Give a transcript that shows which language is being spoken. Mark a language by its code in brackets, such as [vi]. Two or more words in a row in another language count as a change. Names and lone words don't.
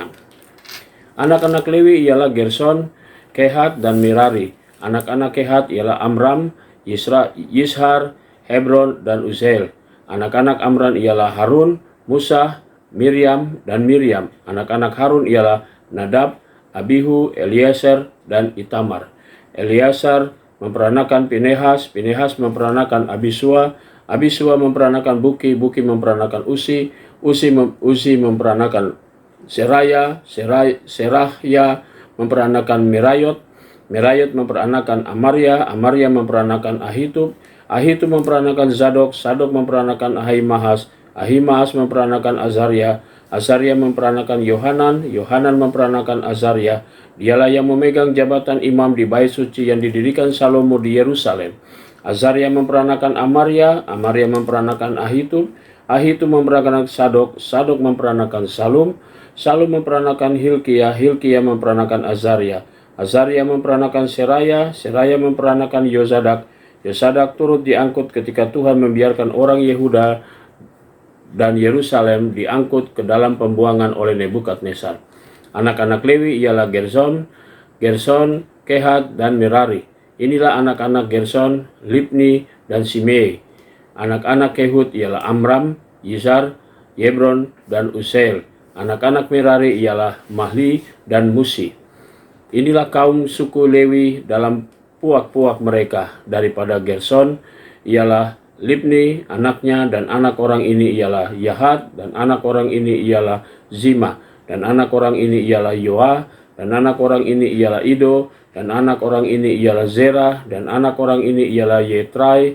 [id] Anak-anak Lewi ialah Gerson, Kehat, dan Merari. Anak-anak Kehat ialah Amram, Yishar, Hebron, dan Uziel. Anak-anak Amram ialah Harun, Musa, Miriam, dan Miriam. Anak-anak Harun ialah Nadab, Abihu, Eliezer, dan Itamar. Eleazar memperanakan Pinehas, Pinehas memperanakan Abisua, Abisua memperanakan Buki, Buki memperanakan Usi, Uzi memperanakan Seraya, Serahya memperanakan Merayot, Merayot memperanakan Amaria, Amaria memperanakan Ahitub, Ahitub memperanakan Zadok, Zadok memperanakan Ahimahas, Ahimahas memperanakan Azaria, Azaria memperanakan Yohanan, Yohanan memperanakan Azaria. Dialah yang memegang jabatan imam di bait suci yang didirikan Salomo di Yerusalem. Azaria memperanakan Amaria, Amaria memperanakan Ahitub, Ahitub memperanakan Sadok, Sadok memperanakan Salum, Salum memperanakan Hilkiah, Hilkiah memperanakan Azaria, Azaria memperanakan Seraya, Seraya memperanakan Yozadak, Yozadak turut diangkut ketika Tuhan membiarkan orang Yehuda dan Yerusalem diangkut ke dalam pembuangan oleh Nebukadnezar. Anak-anak Lewi ialah Gerson, Kehat, dan Merari. Inilah anak-anak Gerson, Libni, dan Simei. Anak-anak Kehut ialah Amram, Yizar, Hebron, dan Uziel. Anak-anak Merari ialah Mahli dan Musi. Inilah kaum suku Lewi dalam puak-puak mereka. Daripada Gerson ialah Libni, anaknya, dan anak orang ini ialah Yahat, dan anak orang ini ialah Zima, dan anak orang ini ialah Yoa, dan anak orang ini ialah Ido, dan anak orang ini ialah Zerah, dan anak orang ini ialah Yetrai.